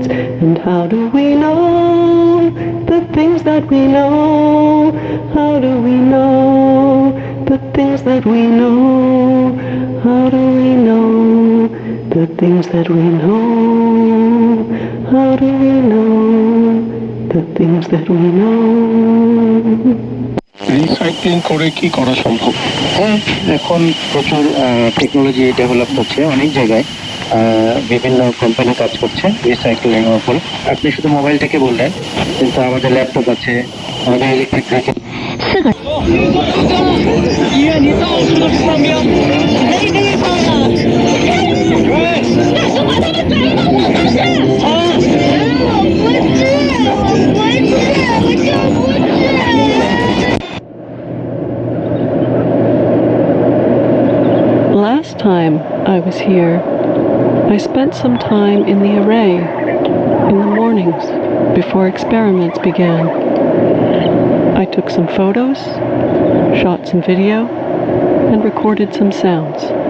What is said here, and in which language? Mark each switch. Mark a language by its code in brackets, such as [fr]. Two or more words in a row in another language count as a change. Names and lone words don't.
[en] And how do we know the things that we know? How do we know the things that we know? How do we know the things that we know? How do we know the things that we know? [bn] রিসাইক্লিং করে কি করা সম্ভব? হ্যাঁ, এখন প্রচুর [en] technology develop [bn] হচ্ছে অনেক জায়গায়, বিভিন্ন কোম্পানি কাজ করছে রিসাইক্লিং এর উপর। আপনি শুধু মোবাইলটাকে বললেন, কিন্তু আমাদের ল্যাপটপ আছে, আমাদের [en] electric vehicle. [zh] 医院里到处都是伤兵，没地方了。大叔把他们转到我不是，我就不是。 [en] Last time I was here, I spent some time in the array in the mornings before experiments began. I took some photos, shot some video, and recorded some sounds.